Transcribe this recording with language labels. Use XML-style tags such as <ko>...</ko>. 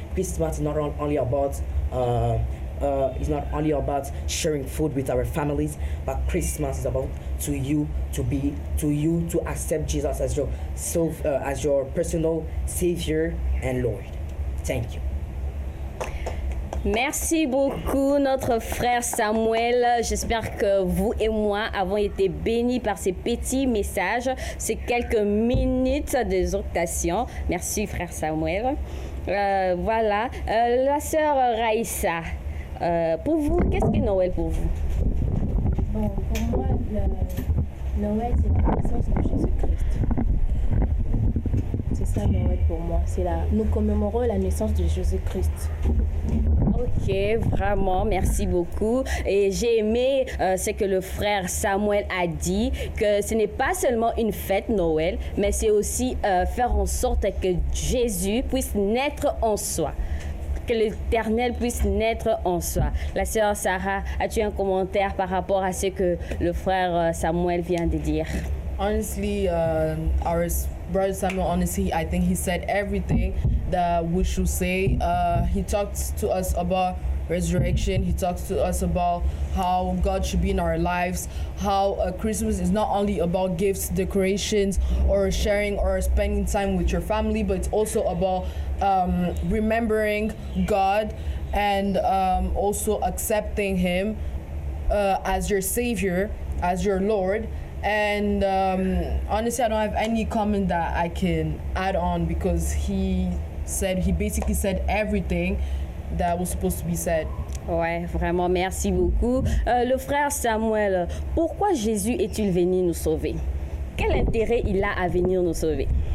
<en>Christmas is not only about it's not only about sharing food with our families, but Christmas is about to accept Jesus as your personal Savior and Lord. Thank you.</en> <fr>Merci beaucoup, notre frère Samuel. J'espère que vous et moi avons été bénis par ces petits messages, ces quelques minutes d'exhortation. Merci, frère Samuel. Voilà. La sœur Raïssa, pour vous, qu'est-ce que Noël pour vous? Bon, pour moi, Noël, c'est la naissance de Jésus-Christ. C'est ça Noël pour moi. Nous commémorons la naissance de Jésus-Christ. Ok, vraiment, merci beaucoup. Et j'ai aimé ce que le frère Samuel a dit, que ce n'est pas seulement une fête Noël, mais c'est aussi faire en sorte que Jésus puisse naître en soi, que l'Éternel puisse naître en soi. La sœur Sarah, as-tu un commentaire par rapport à ce que le frère Samuel vient de dire?</fr> <en>Honestly, our brother Samuel, honestly, I think he said everything that we should say. He talked to us about resurrection. He talks to us about how God should be in our lives, how Christmas is not only about gifts, decorations, or sharing or spending time with your family, but it's also about remembering God and also accepting Him as your Savior, as your Lord. And honestly, I don't have any comment that I can add on because he basically said everything that was supposed to be said.</en> <fr>Ouais, vraiment, merci beaucoup. Le frère Samuel, pourquoi Jésus est-il venu nous sauver? Quel intérêt il a à venir nous sauver?</fr>